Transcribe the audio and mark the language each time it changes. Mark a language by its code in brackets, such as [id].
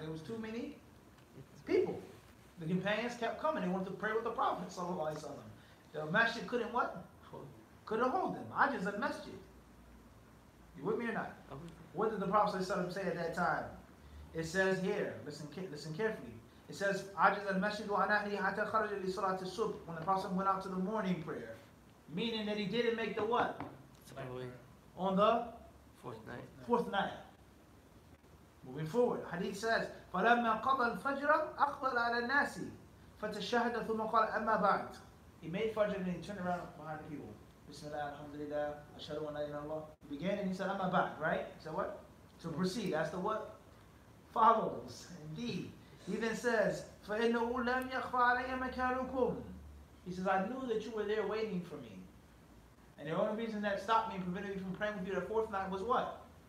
[en] There was too many people. The companions kept coming. They wanted to pray with the Prophet sallallahu alaihi wasallam. The masjid couldn't what? Couldn't hold them. Ajaza masjid. You with me or not? What did the Prophet sallallahu say at that time? It says here. Listen carefully. It says, [ar] عَجَزَ الْمَسْجِدُ عَنْ أَهْلِهِ حَتَّى خَرَجَ لِصَلَاةِ الصُّبْحِ. [en] When the Prophet went out to the morning prayer. Meaning that he didn't make the what? On the fourth night. Moving forward, Hadith says, [ar] فَلَمَّا قَضَى الْفَجْرَ أَقْبَلَ عَلَى النَّاسِ فَتَشَهَدَ ثُمَّ قَالَ أَمَّا بَعْدُ. [en] He made Fajr and he turned around behind the people. Bismillah, alhamdulillah, [ar] ashhadu an la ilaha illallah. [en] He began and he said, "Amma ba'd," right? So what? To proceed. That's the what? Follows. Indeed. He then says, [ar] فَإِنَّهُ لَمْ يَخْفَ عَلَيَّ مَكَانُكُمْ. [en] He says, I knew that you were there waiting for me. And the only reason that stopped me and prevented me from praying with you the fourth night was what?